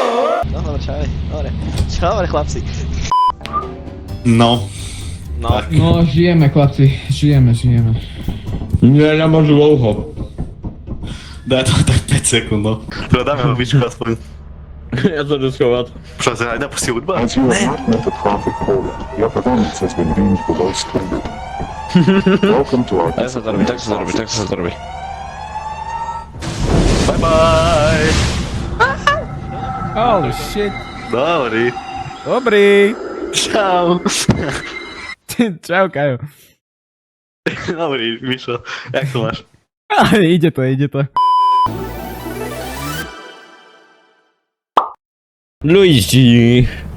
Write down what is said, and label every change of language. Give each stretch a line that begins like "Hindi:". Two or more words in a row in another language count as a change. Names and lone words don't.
Slovak: No, dobre, Čaves, dobre. Dobre, chlapci. No. No. No, žijeme, chlapci, žijeme. Nie, nemôžu dlouho. Daj to tak 5 sekúnd, no. Teda dáme hudbičku aspoň.
Czech: Ja sa jdu schovat.
Slovak: Počúva sa, aj napustí hudba?
English: As you have not met the traffic quota, your performance has been deemed below standard. Welcome to our...
Slovak: Tak sa to robí.
English: Bye bye! Holy shit.
Slovak: Dobrý. Čau. Čau, Kajo. Dobrý, Mišo, jak to máš? Ide to. Luigi.